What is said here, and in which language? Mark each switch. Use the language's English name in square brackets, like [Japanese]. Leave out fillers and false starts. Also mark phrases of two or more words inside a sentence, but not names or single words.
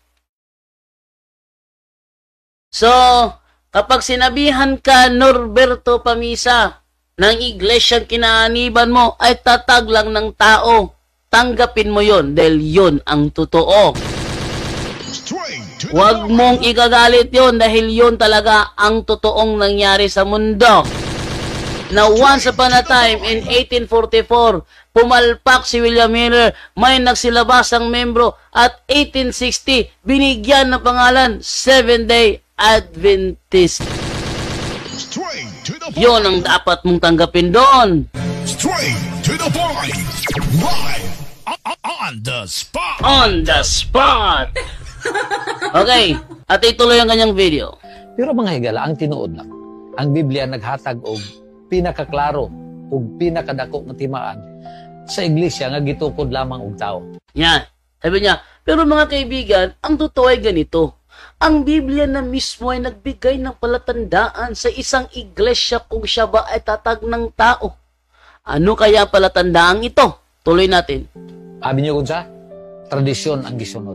[Filipino] So, kapag sinabihan ka, Norberto Pamisa, ng iglesyang kinaaniban mo ay tatag lang ng tao, tanggapin mo yon dahil yon ang totoo. Huwag mong igagalit yon dahil yon talaga ang totoong nangyari sa mundo. [English] Na once upon a time in 1844, [Filipino] pumalpak si William Miller, may nagsilabasang membro at 1860, binigyan ng pangalan Seventh-day Adventist. Yon ang dapat mong tanggapin doon. [English] Straight to the point. Live on the spot. On the spot. [Filipino] Okay, at ituloy ang kanyang video. [Cebuano] Pero mga higala, ang tinuod lang. Ang Biblia naghatag og pinakaklaro ug pinakadako nga timaan sa iglesia nga gitukod lamang og tao. [Filipino] Yan. Sabi niya, pero mga kaibigan, ang totoo ay ganito. Ang Biblia na mismo ay nagbigay ng palatandaan sa isang iglesia kung siya ba ay tatag ng tao. Ano kaya palatandaang ito? Tuloy natin. Sabi niyo kung sa tradisyon ang gisunod.